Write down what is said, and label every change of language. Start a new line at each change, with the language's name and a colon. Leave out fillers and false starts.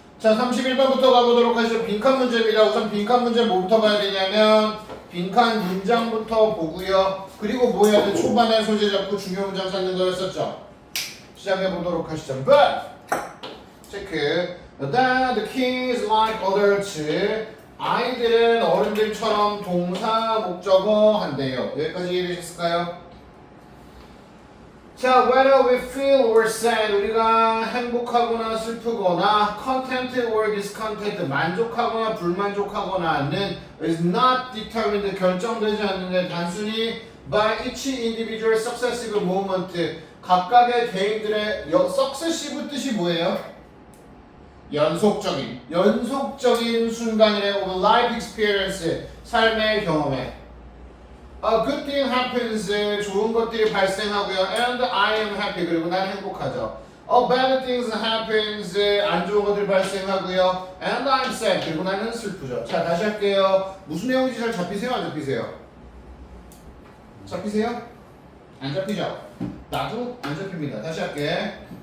Korean: 자, 31번부터 가보도록 하시죠. 빈칸 문제입니다. 우선 빈칸 문제 뭐부터 봐야 되냐면 빈칸 문장부터 보고요. 그리고 뭐 해야 돼? 초반에 소재 잡고 중요 문장 찾는 거였었죠. 시작해 보도록 하시죠. But 체크.
English: That the kids like adults.
Korean: 아이들은 어른들처럼 동사 목적어 한대요. 여기까지 이해되셨을까요?
English: 자, whether we feel or sad,
Korean: 우리가 행복하거나 슬프거나
English: content or discontent,
Korean: 만족하거나 불만족하거나는
English: is not determined,
Korean: 결정되지 않는데 단순히
English: by each individual successive moment,
Korean: 각각의 개인들의
English: successive
Korean: 뜻이 뭐예요? 연속적인 순간이래.
English: of life experience,
Korean: 삶의 경험에.
English: A good thing happens,
Korean: 좋은 것들이 발생하고요.
English: And I am happy,
Korean: 그리고 난 행복하죠.
English: A bad things happens,
Korean: 안 좋은 것들이 발생하고요.
English: And I'm sad,
Korean: 그리고 나는 슬프죠. 자, 다시 할게요. 무슨 내용인지 잘 잡히세요? 안 잡히세요? 잡히세요? 안 잡히죠? 나도 안 잡힙니다. 다시 할게.